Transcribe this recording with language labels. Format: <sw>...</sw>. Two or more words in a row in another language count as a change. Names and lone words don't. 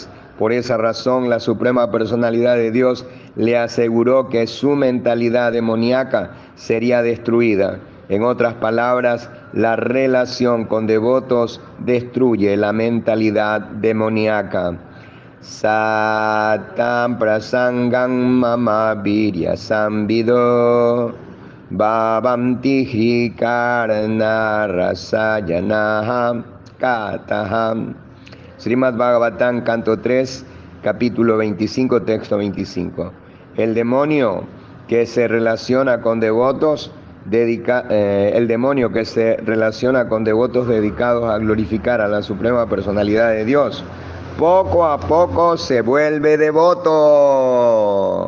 <es>Por esa razón, la Suprema Personalidad de Dios le aseguró que su mentalidad demoníaca sería destruida. En otras palabras, la relación con devotos destruye la mentalidad demoníaca.</es> <sa>Satam prasangam mama virya samvido bhavam tihi karana rasayanaha kataham.</sa> <es>Srimad Bhagavatam, canto 3, capítulo 25, texto 25. El demonio que se relaciona con devotos dedicados a glorificar a la Suprema Personalidad de Dios, poco a poco se vuelve devoto.</es>